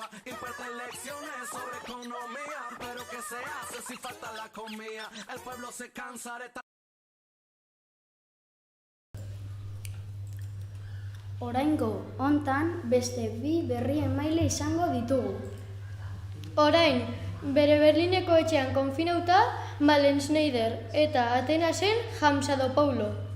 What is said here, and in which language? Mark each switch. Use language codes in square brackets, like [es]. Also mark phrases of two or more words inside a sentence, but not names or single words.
[es] Imparten lecciones sobre economía, pero ¿qué se hace si falta la comida? El pueblo se cansa de [eu] Oraingo hontan beste 2 berri emaile izango ditugu. Orain, bere Berlineko etxean konfinauta Malen Schneider eta Atenasen Hamsadopoulo.